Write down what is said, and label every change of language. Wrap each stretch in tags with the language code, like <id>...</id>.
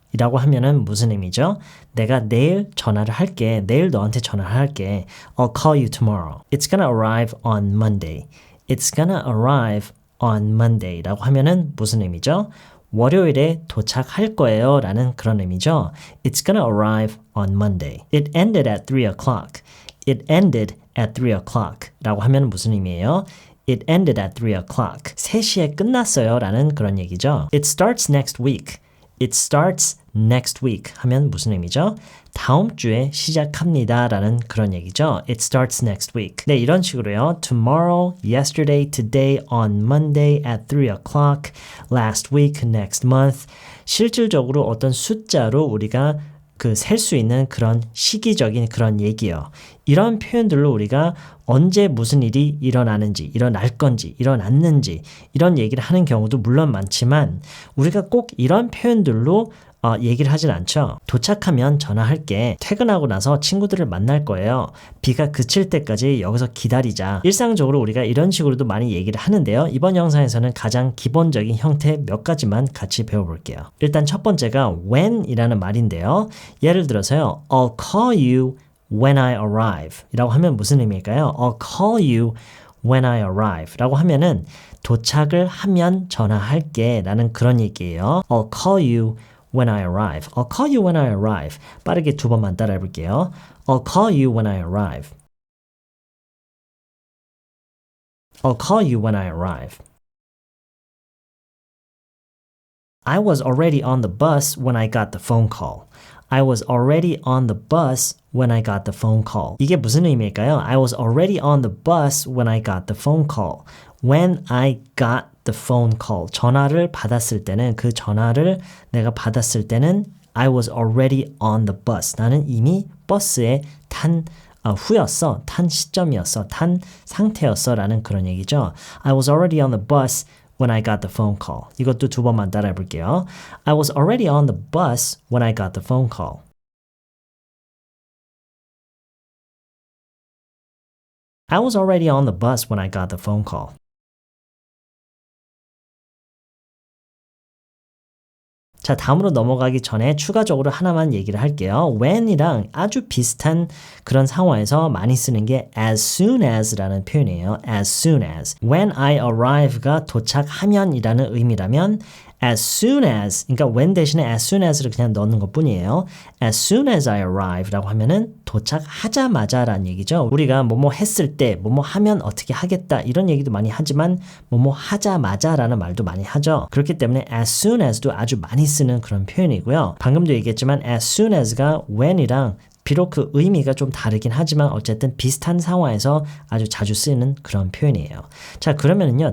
<ko>이라고 하면은 무슨 의미죠? 내가 내일 전화를 할게. 내일 너한테 전화를 할게.</ko> <en>I'll call you tomorrow. It's gonna arrive on Monday. It's gonna arrive on Monday</en> <ko>라고 하면은 무슨 의미죠? 월요일에 도착할 거예요 라는 그런 의미죠.</ko> <en>It's gonna arrive on Monday. It ended at 3 o'clock. It ended at 3 o'clock</en> <ko>라고 하면 무슨 의미예요?</ko> <en>It ended at 3 o'clock.</en> <ko>3시에 끝났어요 라는 그런 얘기죠.</ko> <en>It starts next week. It starts next week</en> <ko>하면 무슨 의미죠? 다음 주에 시작합니다 라는 그런 얘기죠.</ko> <en>It starts next week.</en> <ko>네, 이런 식으로요.</ko> <en>Tomorrow, yesterday, today, on Monday, at 3 o'clock, last week, next month.</en> <ko>실질적으로 어떤 숫자로 우리가 셀 수 있는 그런 시기적인 그런 얘기요. 이런 표현들로 우리가 언제 무슨 일이 일어나는지, 일어날 건지, 일어났는지 이런 얘기를 하는 경우도 물론 많지만 우리가 꼭 이런 표현들로 얘기를 하진 않죠. 도착하면 전화할게. 퇴근하고 나서 친구들을 만날 거예요. 비가 그칠 때까지 여기서 기다리자. 일상적으로 우리가 이런 식으로도 많이 얘기를 하는데요. 이번 영상에서는 가장 기본적인 형태 몇 가지만 같이 배워볼게요. 일단 첫 번째가 when이라는 말인데요. 예를 들어서요.</ko> <en>I'll call you when I arrive</en> <ko>이라고 하면 무슨 의미일까요?</ko> <en>I'll call you when I arrive</en> <ko>라고 하면은 도착을 하면 전화할게 라는 그런 얘기예요.</ko> <en>I'll call you when I arrive. I'll call you when I arrive.</en> <ko>빠르게 두 번만 따라해 볼게요.</ko> <en>I'll call you when I arrive. I'll call you when I arrive. I was already on the bus when I got the phone call. I was already on the bus when I got the phone call.</en> <ko>이게 무슨 의미일까요?</ko> <en>I was already on the bus when I got the phone call. When I got the phone call.</en> <ko>전화를 받았을 때는 그 전화를 내가 받았을 때는</ko> <en>I was already on the bus.</en> <ko>나는 이미 버스에 탄 후였어. 탄 시점이었어. 탄 상태였어 라는 그런 얘기죠.</ko> <en>I was already on the bus when I got the phone call.</en> <ko>이것도 두 번만 따라해 볼게요.</ko> <en>I was already on the bus when I got the phone call. I was already on the bus when I got the phone call.</en> <ko>자, 다음으로 넘어가기 전에 추가적으로 하나만 얘기를 할게요. when이랑 아주 비슷한 그런 상황에서 많이 쓰는 게 as soon as라는 표현이에요.</ko> <en>as soon as. when I arrive</en> <ko>가 도착하면이라는 의미라면 as soon as, 그러니까 when 대신에 as soon as를 그냥 넣는 것뿐이에요.</ko> <en>as soon as I arrive</en> <ko>라고 하면은 도착하자마자 라는 얘기죠. 우리가 뭐뭐 했을 때, 뭐뭐 하면 어떻게 하겠다 이런 얘기도 많이 하지만 뭐뭐 하자마자 라는 말도 많이 하죠. 그렇기 때문에 as soon as도 아주 많이 쓰는 그런 표현이고요. 방금도 얘기했지만 as soon as가 when이랑 비록 그 의미가 좀 다르긴 하지만 어쨌든 비슷한 상황에서 아주 자주 쓰이는 그런 표현이에요. 자, 그러면은요.</ko>